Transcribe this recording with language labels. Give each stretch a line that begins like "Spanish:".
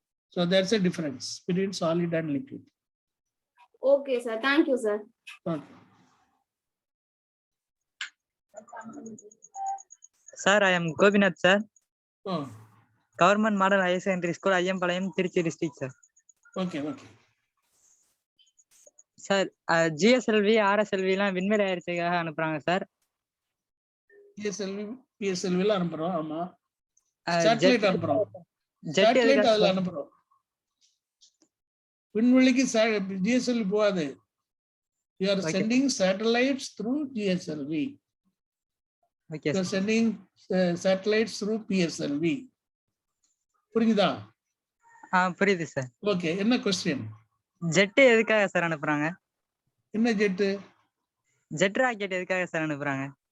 English: So that's a difference between solid and liquid. Okay, sir. Thank you, sir. Okay. Sir, I am Gopinath, sir. Oh. Government Model Higher Secondary School, Ayyampalayam, Tiruchi district, sir. Okay.
Tamil: Sir, GSLV, RSLV எல்லாம் விண்வெளி ஆராய்ச்சிக்காக அனுப்புறாங்க sir. GSLV, PSLV எல்லாம் அனுப்புறோம். ஆமா. Satellite அனுப்புறோம். Satellite அதுல அனுப்புறோம். விண்வெளிக்கு GSLV போகாது.
English: We are sending satellites through GSLV. Okay. We are sending satellites through PSLV.
Tamil: புரியுதா? புரியுது சார். ஓகே, என்ன क्वेश्चन? ஜெட் எதுக்காக சார் அனுப்புறாங்க? என்ன ஜெட்? ஜெட் ராக்கெட் எதுக்காக சார் அனுப்புறாங்க?